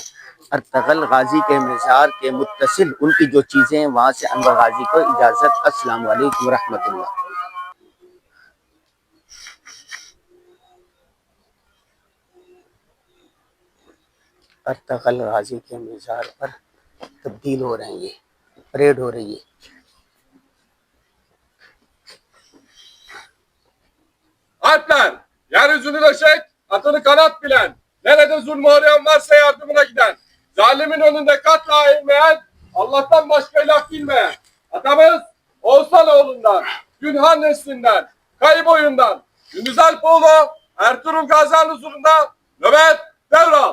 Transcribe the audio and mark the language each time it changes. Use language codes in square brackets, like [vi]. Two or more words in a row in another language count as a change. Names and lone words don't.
[ur] ارطغرل غازی کے مزار کے متصل ان کی جو چیزیں ہیں وہاں سے انور غازی کو اجازت. [ar] السلام علیکم ورحمۃ اللہ. [ur] ارطغرل غازی کے مزار پر تبدیل ہو رہے ہیں، یہ پریڈ ہو رہی ہے. [tr] Alpler, yeryüzünü döşek, atını kanat bilen, nerede zulmü arayan varsa yardımına giden, zalimin önünde katla eğilmeyen, Allah'tan başka ilah bilmeyen, atamız Oğuzhanoğlu'ndan, Günhan neslinden, Kayıboyundan, Gündüz Alpoğlu, Ertuğrul Gazi Han huzurunda nöbet devral.